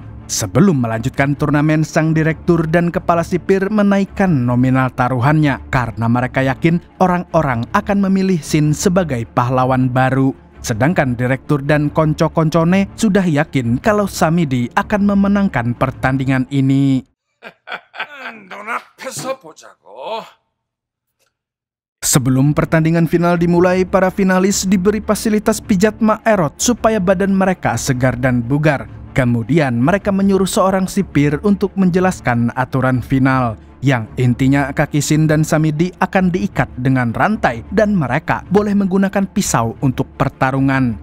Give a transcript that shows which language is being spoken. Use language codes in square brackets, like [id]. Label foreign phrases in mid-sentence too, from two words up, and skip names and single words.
[id] Sebelum melanjutkan turnamen, sang direktur dan kepala sipir menaikkan nominal taruhannya karena mereka yakin orang-orang akan memilih Shin sebagai pahlawan baru. Sedangkan direktur dan konco-koncone sudah yakin kalau Samidi akan memenangkan pertandingan ini. [ko] 눈 앞에서 보자고. [id] Sebelum pertandingan final dimulai, para finalis diberi fasilitas pijat Maerot supaya badan mereka segar dan bugar. Kemudian mereka menyuruh seorang sipir untuk menjelaskan aturan final. yang intinya kaki Shin dan Samidi akan diikat dengan rantai dan mereka boleh menggunakan pisau untuk pertarungan.